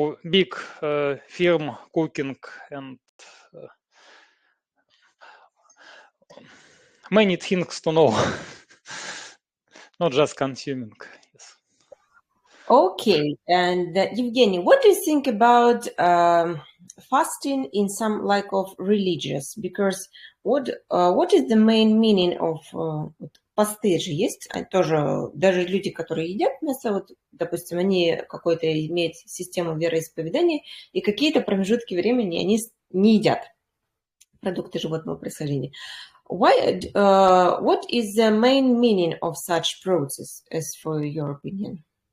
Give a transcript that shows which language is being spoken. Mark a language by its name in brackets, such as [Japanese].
[English] big firm cooking and many things to know, not just consuming. Yes. Okay, and Evgeny, what do you think about fasting in some like of religious? Because what is the main meaning of [Russian] посты же есть, тоже даже люди, которые едят мясо, вот, допустим, они какой-то имеют систему вероисповедания, и какие-то промежутки времени они не едят продукты животного происхождения. [English] What is the main meaning of such process, as for your opinion?